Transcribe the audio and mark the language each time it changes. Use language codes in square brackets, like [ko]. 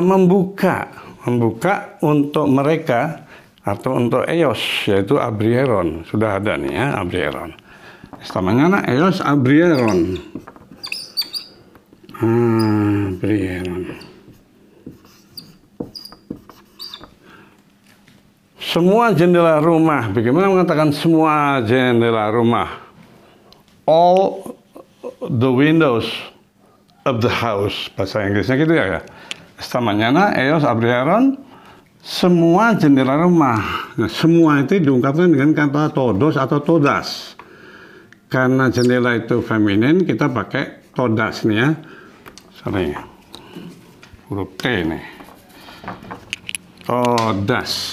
[id] Membuka untuk mereka atau untuk Eos, yaitu abrieron. Sudah ada nih ya, abrieron. [es] Esta mañana Eos abrieron. Abrieron. [id] Semua jendela rumah. Bagaimana mengatakan semua jendela rumah? [en] All the windows of the house. [id] Bahasa Inggrisnya gitu ya. [es] Esta mañana ellos abrieron [id] semua jendela rumah. Nah, semua itu diungkapkan dengan kata todos atau todas. Karena jendela itu feminin, kita pakai todas nih ya. Sorry. Huruf T nih. Todas.